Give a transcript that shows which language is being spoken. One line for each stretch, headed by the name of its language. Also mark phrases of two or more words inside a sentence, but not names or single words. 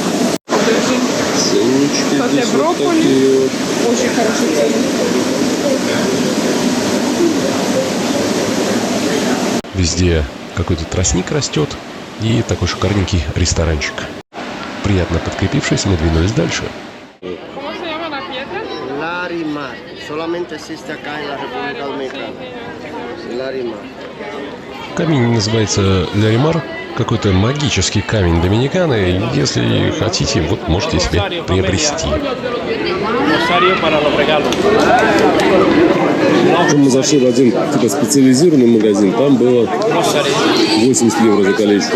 Russian: Ценнички здесь вот такие вот. Очень хороший цены. Везде какой-то тростник растет и такой шикарненький ресторанчик. Приятно подкрепившись, мы двинулись дальше.
Spanish: ¿Cómo se llama la piedra? Larimar, solamente existe acá en la República Dominicana. Larimar.
Russian: Камень называется Ляримар, какой-то магический камень Доминиканы. Если хотите, вот можете себе приобрести. Мы зашли в один типа специализированный магазин, там было 80 евро за колечко.